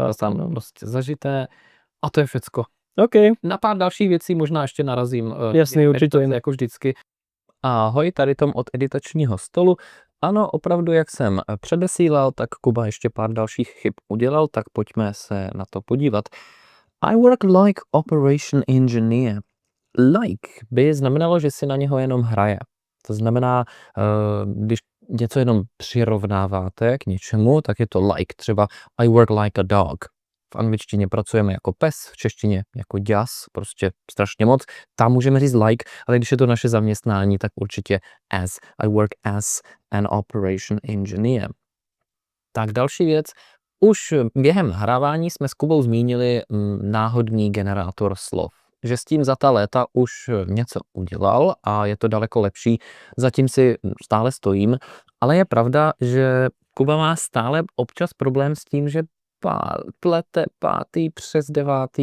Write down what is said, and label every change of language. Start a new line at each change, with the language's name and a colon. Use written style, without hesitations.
Czech: Je to tam prostě zažité. A to je všecko. OK. Na pár dalších věcí možná ještě narazím. Jasný, určitě. Jako vždycky. Ahoj, tady Tom od editačního stolu. Ano, opravdu, jak jsem předesílal, tak Kuba ještě pár dalších chyb udělal, tak pojďme se na to podívat.
English: I work like operation engineer.
Czech: Like by znamenalo, že si na něho jenom hraje. To znamená, když něco jenom přirovnáváte k něčemu, tak je to like. Třeba
English: I work like a dog.
Czech: V angličtině pracujeme jako pes, v češtině jako děs, prostě strašně moc. Tam můžeme říct like, ale když je to naše zaměstnání, tak určitě as.
English: I work as an operation engineer.
Czech: Tak další věc. Už během nahrávání jsme s Kubou zmínili náhodný generátor slov. Že s tím za ta léta už něco udělal a je to daleko lepší. Zatím si stále stojím, ale je pravda, že Kuba má stále občas problém s tím, že plete 5. přes 9.